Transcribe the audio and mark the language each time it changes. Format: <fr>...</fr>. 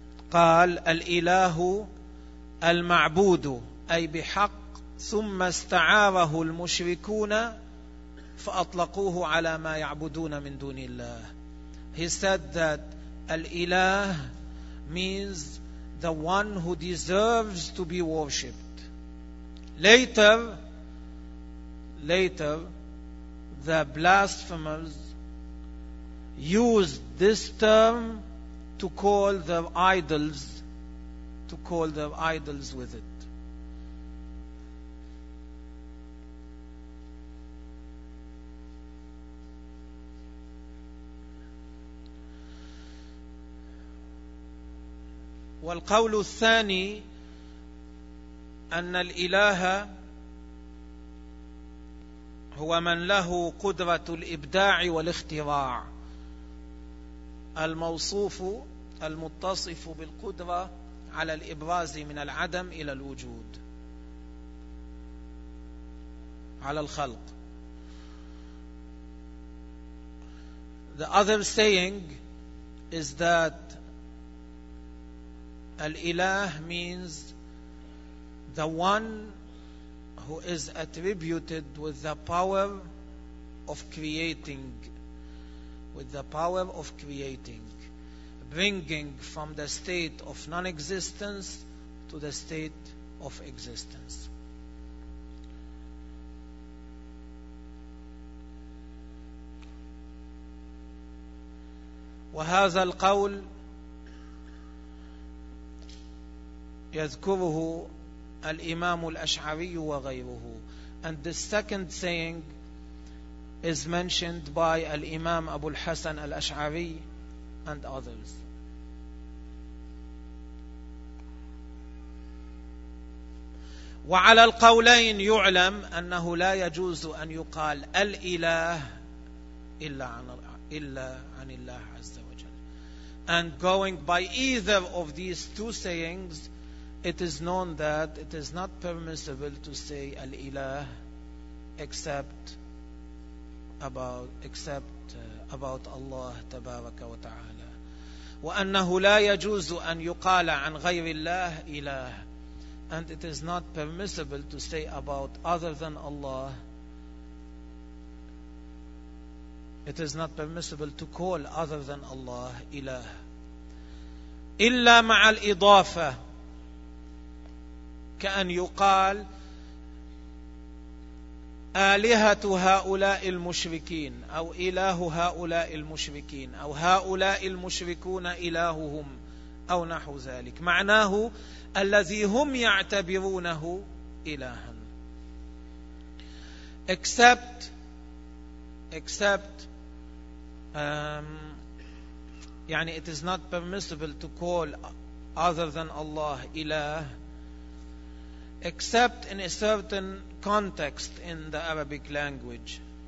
<ar>قال الإله المعبود أي بحق, ثم استعاره المشركون فأطلقوه على ما يعبدون من دون الله.</ar> <en>He said that الإله means the one who deserves to be worshipped. Later, the blasphemers used this term to call their idols, to call their idols with it.</en> <ar>والقول الثاني أن الإله هو من له قدرة الإبداع والاختراع, الموصوف المتصف بالقدرة على الإبراز من العدم إلى الوجود على الخلق.</ar> <en>The other saying is that الإله means the one who is attributed with the power of creating, with the power of creating, bringing from the state of non-existence to the state of existence.</en> <ar>وهذا القول يذكره الإمام الأشعري وغيره.</ar> <en>And the second saying is mentioned by الإمام أبو الحسن الأشعري and others.</en> <ar>وعلى القولين يعلم أنه لا يجوز أن يقال الإله إلا عن الله عز وجل.</ar> <en>And going by either of these two sayings, it is known that it is not permissible to say الإله except about Allah تبارك وتعالى.</en> <ar>وأنه لا يجوز أن يقال عن غير الله إله.</ar> <en>And it is not permissible to say about other than Allah. It is not permissible to call other than Allah إله.</en> <ar>إلا مع الإضافة. كأن يقال آلهة هؤلاء المشركين أو إله هؤلاء المشركين أو هؤلاء المشركون إلههم أو نحو ذلك، معناه الذي هم يعتبرونه إلها.</ar> <en>except it is not permissible to call other than Allah إله except in a certain context in the Arabic language.</en>